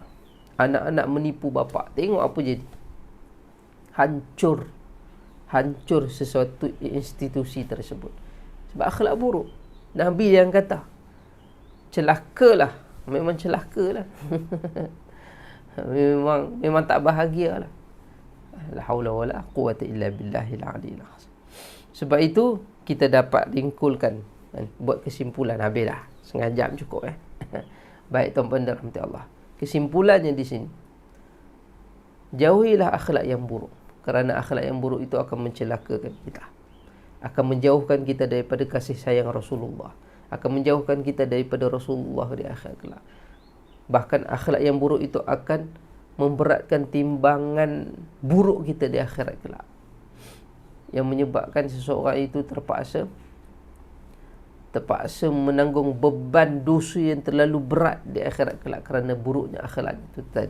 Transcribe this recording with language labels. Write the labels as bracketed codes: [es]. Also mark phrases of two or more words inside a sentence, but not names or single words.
[ms] Anak-anak menipu bapa. Tengok apa jadi. Hancur sesuatu institusi tersebut. Sebab akhlak buruk. Nabi yang kata, celakalah. Memang celakalah. memang tak bahagia lah. [ar] لا حول ولا قوة إلا بالله العلي العظيم. [ms] Sebab itu kita dapat ringkulkan, buat kesimpulan. Habislah, setengah jam cukup. Baik tuan-tuan dan rahmati Allah, kesimpulannya di sini, jauhilah akhlak yang buruk. Kerana akhlak yang buruk itu akan mencelakakan kita, akan menjauhkan kita daripada kasih sayang Rasulullah, akan menjauhkan kita daripada Rasulullah di akhirat kelak. Bahkan akhlak yang buruk itu akan memberatkan timbangan buruk kita di akhirat kelak, yang menyebabkan seseorang itu terpaksa menanggung beban dosa yang terlalu berat di akhirat kelak kerana buruknya akhlak itu tadi.